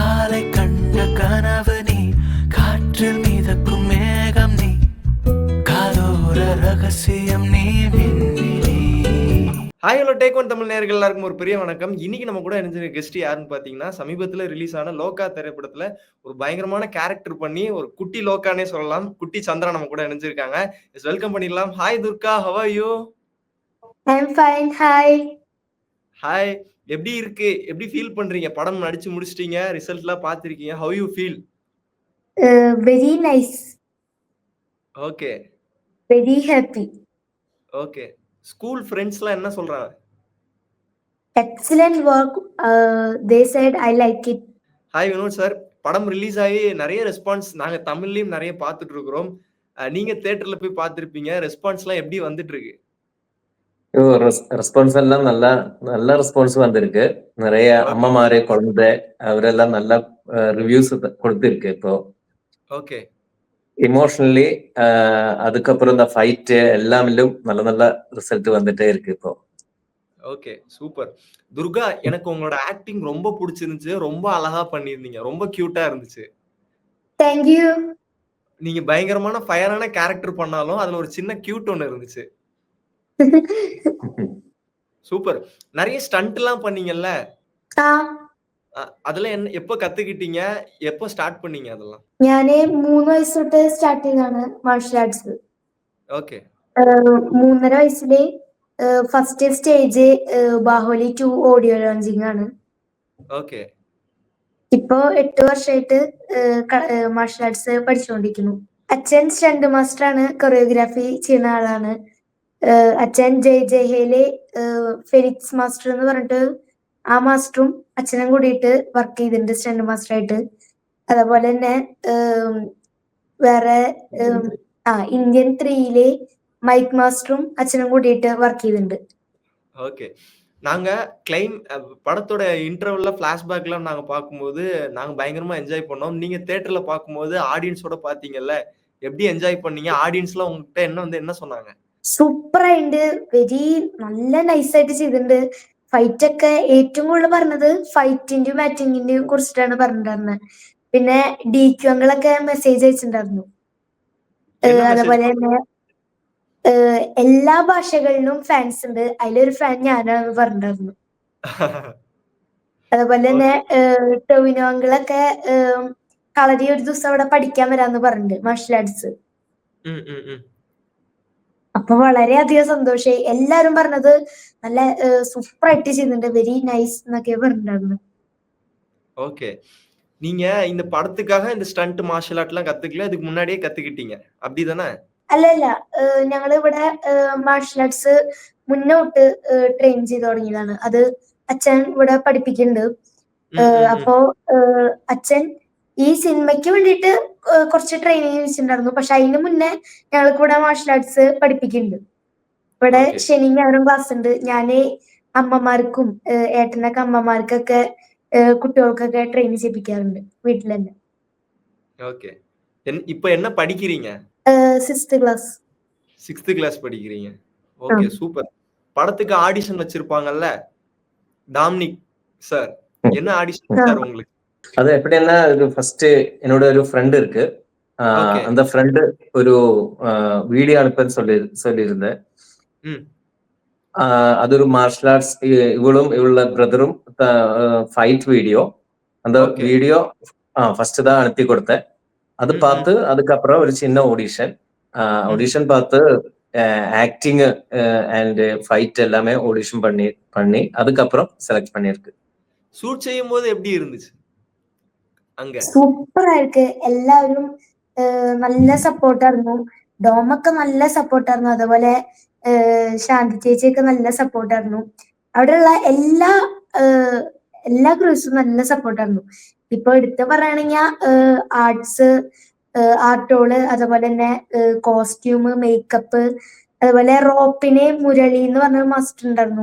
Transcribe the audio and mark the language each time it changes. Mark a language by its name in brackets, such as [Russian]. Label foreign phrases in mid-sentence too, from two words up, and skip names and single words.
[Tamil] நாளை கண்ட கனவு நீ, காற்றில் மிதக்கும் மேகம் நீ, காதோர ரகசியம் நீ, விண்ணிலே. [English] Hi hello [Tamil] டேக் ஒன் தமிழ் நேயர்கள் எல்லாருக்கும் ஒரு பெரிய வணக்கம். இன்னைக்கு நம்ம கூட இணைஞ்சிருக்க கெஸ்ட் யாருன்னு பாத்தீங்கன்னா, சமீபத்துல ரிலீஸ் ஆன லோகா திரைப்படத்துல ஒரு பயங்கரமான கேரக்டர் பண்ணி ஒரு குட்டி லோகானே சொல்லலாம். குட்டி சந்திரா நம்ம கூட இணைஞ்சிருக்காங்க. வெல்கம் பண்ணிடலாம். ஹாய் துர்கா, [English] How are you? I'm fine. Hi. [Tamil] ஹாய். எப்படி இருக்கு? எப்படி ஃபீல் பண்றீங்க? படம் நடிச்சு முடிச்சிட்டீங்க. ரிசல்ட்லாம் பார்த்திருக்கீங்க. [English] How you feel? Very nice. [Tamil] ஓகே. [English] Very happy. [Tamil] ஓகே. [English] school friends [Tamil] என்ன சொல்றாங்க? [English] Excellent work. They said I like it. [Tamil] ஹாய் வினோத் சார். படம் ரிலீஸ் ஆகி நிறைய ரெஸ்பான்ஸ் நாங்க தமிழ்லயும் நிறைய பார்த்துட்டு இருக்கிறோம். நீங்க தியேட்டர்ல போய் பார்த்திருப்பீங்க. ரெஸ்பான்ஸ்லாம் எப்படி வந்துட்டு இருக்கு? ரெஸ்பான்ஸ் எல்லாம் நல்ல ரெஸ்பான்ஸ் வந்திருக்கு. நிறைய அம்மாமாரு, குழந்தை அவரெல்லாம் நல்ல ரிவ்யூஸ் கொடுத்திருக்கு. இப்போ ஓகே. இமோஷனலி அதுக்கப்புறம் இந்த ஃபைட் எல்லாமிலும் நல்ல ரிசல்ட் வந்துட்டே இருக்கு இப்போ. ஓகே, சூப்பர். துர்கா, எனக்கு உங்களோட ஆக்டிங் ரொம்ப பிடிச்சிருந்துச்சு. ரொம்ப அழகா பண்ணியிருந்தீங்க. ரொம்ப கியூட்டா இருந்துச்சு. Thank you. நீங்க பயங்கரமான ஃபயரான கேரக்டர் பண்ணாலும் அதுல ஒரு சின்ன கியூட் ஒன்னு இருந்துச்சு. சூப்பர். நிறைய ஸ்டண்ட் எல்லாம் பண்ணீங்கல்ல? அதெல்லாம் என்ன எப்ப கத்துக்கிட்டீங்க? எப்ப ஸ்டார்ட் பண்ணீங்க அதெல்லாம்? [Malayalam] ഞാന് 3 വയസ്സ് തൊട്ട് സ്റ്റാർട്ട് ചെയ്താണ് [English] martial arts. [Malayalam] ഓക്കെ. 3.5 വയസ്സില് [English] first stage [Malayalam] ബാഹുബലി 2 ഓഡിയോ ലോഞ്ചിങ് ആണ്. ഓക്കെ. ഇപ്പോ 8 വർഷമായിട്ട് [English] martial arts [Malayalam] പഠിച്ചുകൊണ്ടിരിക്കുന്നു. അച്ഛൻ [English] stunt master [Malayalam] ആണ്, കൊറിയോഗ്രാഫി ചെയ്യുന്ന ആളാണ്. അച്ഛൻ ജയ്ഹയിലെ ഫെലിക്സ് മാസ്റ്റർ എന്ന് പറഞ്ഞിട്ട് ആ മാസ്റ്ററും അച്ഛനും കൂടിയിട്ട് വർക്ക് ചെയ്തിട്ടുണ്ട് [English] stunt master [Malayalam] ആയിട്ട്. അതേപോലെ തന്നെ വേറെ ഇന്ത്യൻ 3 മൈക്ക് മാസ്റ്ററും അച്ഛനും കൂടിയിട്ട് വർക്ക് ചെയ്തിട്ടുണ്ട്. [Tamil] ஓகே. நாங்க படத்தோட இன்டர்வல்ல ஃபிளாஷ்பேக்லாம் நாங்க பார்க்கும்போது நாங்க பயங்கரமா என்ஜாய் பண்ணோம். நீங்க தியேட்டர்ல பார்க்கும்போது ஆடியன்ஸோட பாத்தீங்கல்ல, எப்படி என்ஜாய் பண்ணீங்க? ஆடியன்ஸ்லாம் உங்ககிட்ட என்ன சொன்னாங்க? [Malayalam] സൂപ്പർ ആയിട്ട് വെരി നല്ല നൈസായിട്ട് ചെയ്തിട്ടുണ്ട്. ഫൈറ്റ് ഒക്കെ ഏറ്റവും കൂടുതൽ പറഞ്ഞത് ഫൈറ്റിന്റെയും ആക്ടിങ്ങിന്റെയും കുറിച്ചിട്ടാണ് പറഞ്ഞിട്ടുണ്ടായിരുന്നത്. പിന്നെ ഡിക്യൂങ്ങളൊക്കെ മെസ്സേജ് അയച്ചിട്ടുണ്ടായിരുന്നു. അതുപോലെ തന്നെ എല്ലാ ഭാഷകളിലും ഫാൻസ് ഉണ്ട്, അതിലൊരു ഫാൻ ഞാനാണെന്ന് പറഞ്ഞിട്ടുണ്ടായിരുന്നു. അതുപോലെ തന്നെ ടൊവിനോങ്ങളൊക്കെ കളരി ഒരു ദിവസം അവിടെ പഠിക്കാൻ വരാന്ന് പറഞ്ഞിട്ടുണ്ട് [English] martial arts. [Malayalam] അപ്പൊ വളരെയധികം സന്തോഷായി. എല്ലാരും പറഞ്ഞത് നല്ല സൂപ്പർ ആയിട്ട് ചെയ്യുന്നുണ്ട്, [English] very nice [Malayalam] എന്നൊക്കെ പറഞ്ഞിട്ടുണ്ടായിരുന്നു. [Tamil] ஓகே. நீங்க இந்த படத்துக்காக இந்த [English] stunt martial art [Tamil] கத்துக்கல, இதுக்கு முன்னாடியே கத்துக்கிட்டீங்க. அப்படிதானே? [Malayalam] അല്ലല്ല, ഞങ്ങൾ ഇവിടെ [English] martial arts [Malayalam] മുന്നോട്ട് ട്രെയിൻ ചെയ്ത് തുടങ്ങിയതാണ്. അത് അച്ഛൻ ഇവിടെ പഠിപ്പിക്കുന്നുണ്ട്. അപ്പോ അച്ഛൻ ഈ സിനിമയ്ക്ക് വേണ്ടിയിട്ട് കുറച്ച് ട്രെയിനിങ് വെച്ചിട്ടുണ്ടായിരുന്നു. പക്ഷെ അതിന് മുന്നേ ഞങ്ങൾക്ക് ഇവിടെ [English] martial arts [Malayalam] പഠിപ്പിക്കുന്നുണ്ട്. ഇവിടെ ശനി ഞായറും ക്ലാസ് ഉണ്ട്. ഞാന് അമ്മമാർക്കും ഏട്ടനൊക്കെ അമ്മമാർക്കൊക്കെ കുട്ടികൾക്കൊക്കെ ട്രെയിൻ ചെയ്യിപ്പിക്കാറുണ്ട് വീട്ടിൽ തന്നെ. [Tamil] ஓகே. இப்போ என்ன படிக்கிறீங்க? [English] 6th class. 6th class [Tamil] படிக்கிறீங்க. ஓகே, சூப்பர். படத்துக்கு ஆடிஷன் வச்சிருப்பாங்கல்ல டாமினிக் சார், என்ன ஆடிஷன் சார் உங்களுக்கு? அது எப்படின்னா, இது ஃபர்ஸ்ட் என்னோட ஒரு ஃப்ரெண்ட் இருக்கு. அந்த ஃப்ரெண்ட் ஒரு வீடியோ அனுப்பன்னு சொல்லியிருந்தேன். [Malayalam] അതൊരു മാർഷൽ ആർട്സ്, ഇവളുടെ ബ്രദറും ഫൈറ്റ് வீடியோ. [Tamil] அந்த வீடியோ ஃபர்ஸ்ட் தான் அனுப்பி கொடுத்தேன். அது பார்த்து அதுக்கப்புறம் ஒரு சின்ன ஆடிஷன் பார்த்து [English] acting and fight [Tamil] எல்லாமே ஆடிஷன் பண்ணி அதுக்கப்புறம் செலக்ட் பண்ணிருக்கு. ஷூட் செய்யும் போது எப்படி இருந்துச்சு அங்க? [Malayalam] സൂപ്പറാ இருக்கு. എല്ലാവരും നല്ല സപ്പോർട്ടായിരുന്നു. ഡോമൊക്കെ നല്ല സപ്പോർട്ടായിരുന്നു. അതുപോലെ ശാന്തി ചേച്ചിയൊക്കെ നല്ല സപ്പോർട്ടായിരുന്നു. അവിടെയുള്ള എല്ലാ ക്രൂസും നല്ല സപ്പോർട്ടായിരുന്നു. ഇപ്പൊ എടുത്ത് പറയുകയാണെങ്കിൽ ആർട്ടോള്, അതുപോലെ തന്നെ കോസ്റ്റ്യൂം, മേക്കപ്പ്, അതുപോലെ റോപ്പിന് മുരളി എന്ന് പറഞ്ഞ മാസ്റ്റർ ഉണ്ടായിരുന്നു.